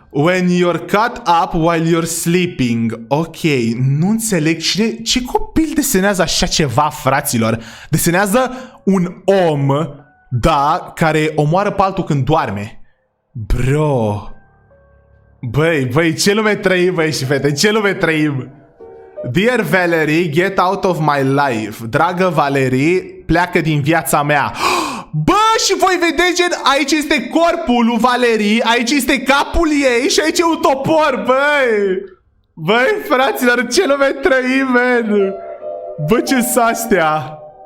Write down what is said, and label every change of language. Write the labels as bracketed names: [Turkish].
[English] When you're cut up while you're sleeping. [Romanian] Ok, nu înțeleg ce copil desenează așa ceva, fraților. Desenează un om, da, care omoară pe altul când doarme. Bro. Băi, ce lume trăim, băi și fete, ce lume trăim. [English] Dear Valerie, get out of my life. [Romanian] Dragă Valerie, pleacă din viața mea. Bă, și voi vedeți, gen, aici este corpul lui Valerie, aici este capul ei și aici e un topor, băi. Băi, fraților, ce lume trăim, man. Bă, ce-s astea?